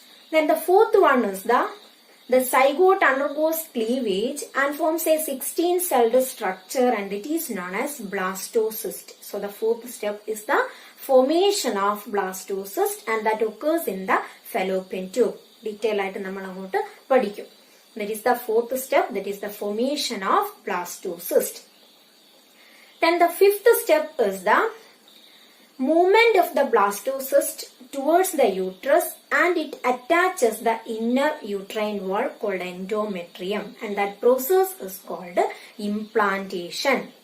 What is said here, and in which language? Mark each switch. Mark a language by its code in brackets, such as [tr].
[en] Then the fourth one is the zygote undergoes cleavage and forms a 16-celled structure, and it is known as blastocyst. So the fourth step is the formation of blastocyst, and that occurs in the fallopian tube. [ml] Detail ആയിട്ട് നമ്മൾ അങ്ങോട്ട് പഠിക്കും. [en] That is the fourth step, that is the formation of blastocyst. Then the fifth step is the movement of the blastocyst towards the uterus, and it attaches the inner uterine wall called endometrium, and that process is called implantation.